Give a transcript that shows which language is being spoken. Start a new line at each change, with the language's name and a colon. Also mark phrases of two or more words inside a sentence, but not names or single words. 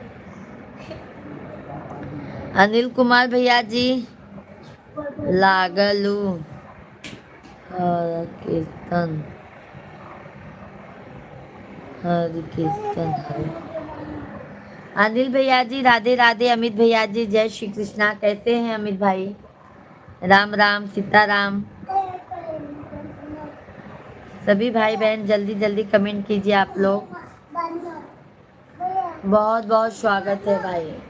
Hindi: अनिल कुमार भैया जी लागलू हर कीर्तन, हर कीर्तन हर। अनिल भैया जी राधे राधे। अमित भैया जी जय श्री कृष्णा। कैसे हैं अमित भाई? राम राम सीताराम। सभी भाई बहन जल्दी जल्दी कमेंट कीजिए आप लोग। बहुत बहुत स्वागत है भाई।